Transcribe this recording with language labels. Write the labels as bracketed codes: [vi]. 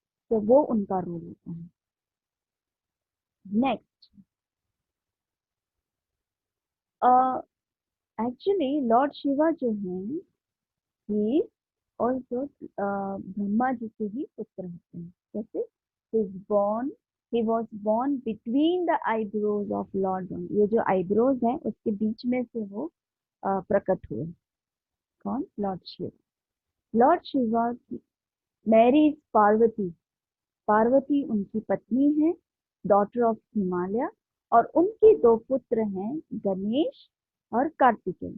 [hi] तो वो उनका रोल होता है। नेक्स्ट, एक्चुअली लॉर्ड शिवा जो है ही ऑल्सो ब्रह्मा जी के ही पुत्र होते हैं। कैसे? [en] born he was born between the eyebrows of lord Brahma। [hi] ये जो आईब्रोज है उसके बीच में से वो प्रकट हुए। कौन? Lord Shiv. Lord Shiva Mary's Parvati, Parvati उनकी पत्नी है, [en] Daughter of Himalaya. [hi] और उनके दो पुत्र हैं, गणेश और कार्तिकेय।